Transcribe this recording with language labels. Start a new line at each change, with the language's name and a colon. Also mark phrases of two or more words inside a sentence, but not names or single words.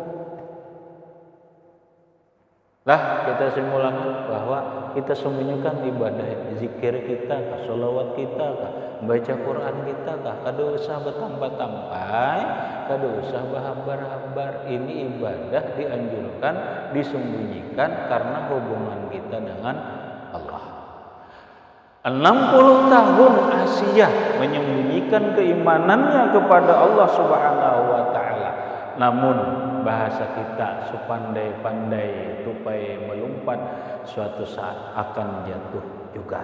Indonesian: Lah kita simulkan bahwa kita sembunyikan ibadah zikir kita, sholawat kita, membaca Quran kita,
Banjar: kada usah bertambah-tambah, kada usah berhabar-habar.
Indonesian: Ini ibadah dianjurkan disembunyikan karena hubungan kita dengan Allah. 60 tahun Asia menyembunyikan keimanannya kepada Allah
Arabic: Subhanahu wa taala.
Indonesian: Namun bahasa kita sepandai-pandai tupai melompat suatu saat akan jatuh juga.